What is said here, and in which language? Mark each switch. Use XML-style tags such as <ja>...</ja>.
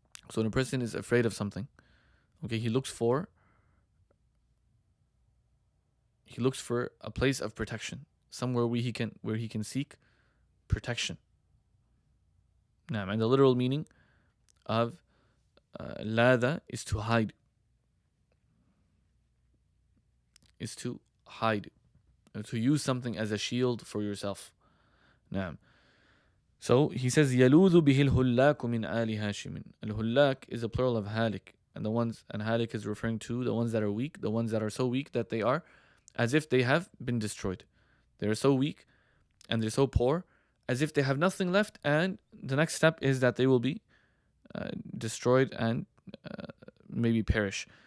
<en>So when a person is afraid of something, okay, he looks for a place of protection, somewhere where he can seek protection. Now, and the literal meaning of ladha is to hide. Is to hide, to use something as a shield for yourself. Now, so he says,</en> <ar>يَلُوذُ بِهِ الْهُلَّاكُ مِنْ آلِ هَاشِمٍ.</ar> <en>Al-hullak is a plural of halik, and halik is referring to the ones that are weak, the ones that are so weak that they are as if they have been destroyed. They are so weak and they're so poor, as if they have nothing left, and the next step is that they will be destroyed and maybe perish.</en>